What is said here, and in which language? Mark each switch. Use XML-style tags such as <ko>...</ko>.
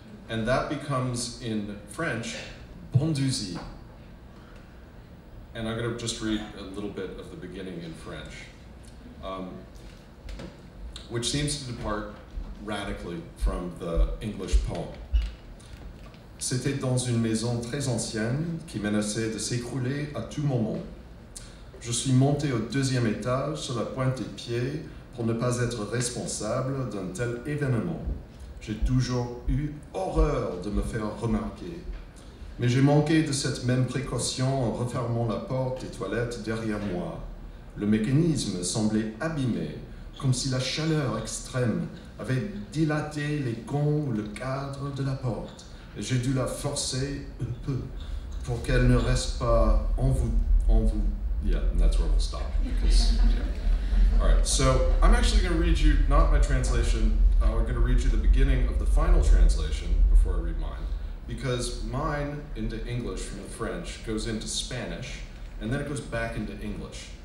<en>And that becomes, in French, Bonduzi. And I'm going to just read a little bit of the beginning in French, which seems to depart radically from the English poem.</en> <fr>C'était dans une maison très ancienne qui menaçait de s'écrouler à tout moment. Je suis monté au 2e étage sur la pointe des pieds pour ne pas être responsable d'un tel événement. J'ai toujours eu horreur de me faire remarquer. Mais j'ai manqué de cette même précaution en refermant la porte des toilettes derrière moi. Le mécanisme semblait abîmé, comme si la chaleur extrême avait dilaté les gonds ou le cadre de la porte. Et j'ai dû la forcer un peu pour qu'elle ne reste pas en vous.</fr> <en>Yeah, and that's where we'll stop. Because, yeah. All right, so I'm actually going to read you, not my translation, I'm going to read you the beginning of the final translation before I read mine. Because mine into English from the French goes into Spanish, and then it goes back into English.</en>